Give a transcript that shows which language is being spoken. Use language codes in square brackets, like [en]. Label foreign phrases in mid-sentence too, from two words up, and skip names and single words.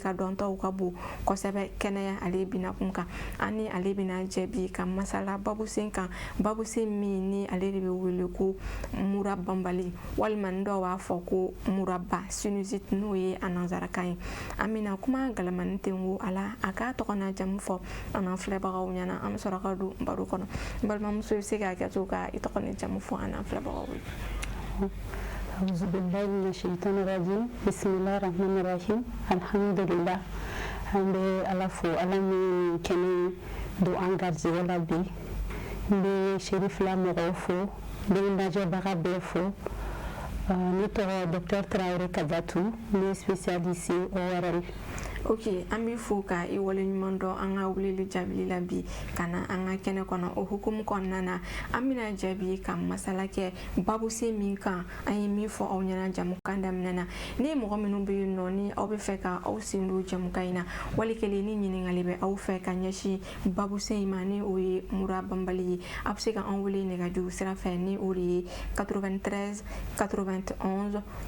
[bm] ka dɔntaw ka bon kosɛbɛ kɛnɛya ale bina kun kan ani ale bina jɛbi ka masala babusen kan babusen min ni ale de bɛ wele ko mura banbali walima dɔw b'a fɔ ko muraba sinusite n'o ye a nanzarakan ye an bɛna kuma galamani ten wo a la a k'a tɔgɔ n'a jamu fɔ an n'an filɛbagaw ɲɛna an bɛ sɔrɔ ka don baro kɔnɔ balimamuso bɛ se k'a kɛ to ka i tɔgɔ ni jamu fɔ an n'an filɛbagaw ye. [ar] أعوذ بالله من الشيطان الرجيم بسم الله الرحمن الرحيم الحمد لله [bm] an bɛ ala fo ala min kɛnɛ don an garijɛgɛ la bi n bɛ Sheri Fila mɔgɔw fo n bɛ lajɛbaga bɛɛ fo ne tɔgɔ Dr Tarawele Kajatu ne ye spécialiste ORL. Ok, an bɛ fo ka i wale ɲuman dɔn an ka weleli jaabili la bi ka na an ka kɛnɛ kɔnɔ o hukumu kɔnɔna na an bɛna jaabi ka masala kɛ babusen min kan an ye min fɔ aw ɲɛna jamukan daminɛ na ni mɔgɔ minnu bɛ yen nɔ ni aw bɛ fɛ ka aw sen don jamukan in na wali kelen ni ɲininkali bɛ aw fɛ ka ɲɛsin babusen in ma ni o ye mura banbali ye a bɛ se ka an wele nɛgɛjuru sira fɛ ni o de ye 93 91